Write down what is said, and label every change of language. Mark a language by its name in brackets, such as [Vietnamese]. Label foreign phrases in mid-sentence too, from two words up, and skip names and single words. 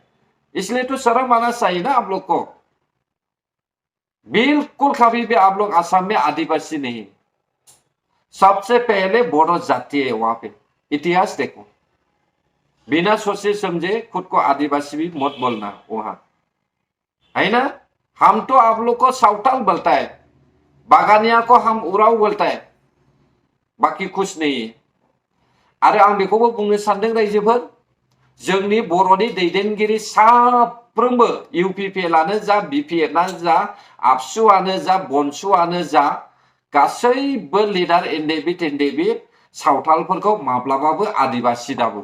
[Hindi] इसलिए तो शर्म आना चाहिए ना आप लोग को। बिल्कुल कभी भी आप लोग असम में आदिवासी नहीं, सबसे पहले बोडो जाति है वहां पे। इतिहास देखो, बिना सोचे समझे खुद को आदिवासी भी मत बोलना वहां, है ना। हम तो आप लोग को सावताल बोलता है, बागानिया को हम उराव बोलता है, बाकी कुछ नहीं है। [Bodo] आरो आं बेखौबो बुंनो सानदों रायजोफोर, जोंनि बर'नि दैदेनगिरि साफ्रोमबो इउपिपिएलआनो जा, बिपिएफआनो जा, आबसुआनो जा, बनसुआनो जा, गासैबो लिडार एनडेबिट सावथालफोरखौ माब्लाबाबो आदिवासी दाबुं।